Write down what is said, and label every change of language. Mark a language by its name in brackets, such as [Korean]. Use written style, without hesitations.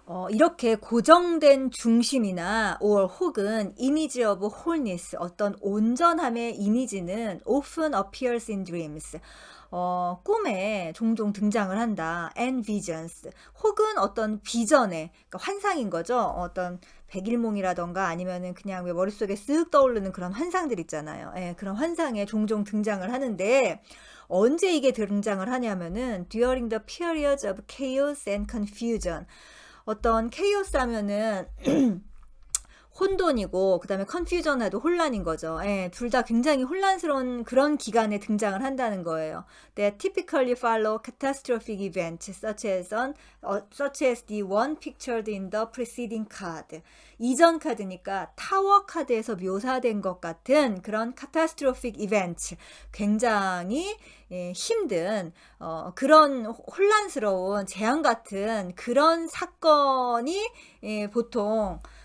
[Korean] 이렇게 고정된 중심이나 [English] or [Korean] 혹은 [English] image of wholeness, [Korean] 어떤 온전함의 이미지는 [English] often appears in dreams. [Korean] 꿈에 종종 등장을 한다. [English] and visions. [Korean] 혹은 어떤 비전에, 그러니까 환상인 거죠. 어떤 백일몽이라던가 아니면은 그냥 왜 머릿속에 쓱 떠오르는 그런 환상들 있잖아요. 그런 환상에 종종 등장을 하는데 언제 이게 등장을 하냐면은 [English] during the periods of chaos and confusion. [Korean] 어떤 chaos 하면은 혼돈이고 그다음에 confusion에도 혼란인 거죠. 둘 다 굉장히 혼란스러운 그런 기간에 등장을 한다는 거예요. [English] That typically follow catastrophic events such as the one pictured in the preceding card. [Korean] 이전 카드니까 타워 카드에서 묘사된 것 같은 그런 [English] catastrophic events, [Korean] 굉장히 힘든 그런 혼란스러운 재앙 같은 그런 사건이 보통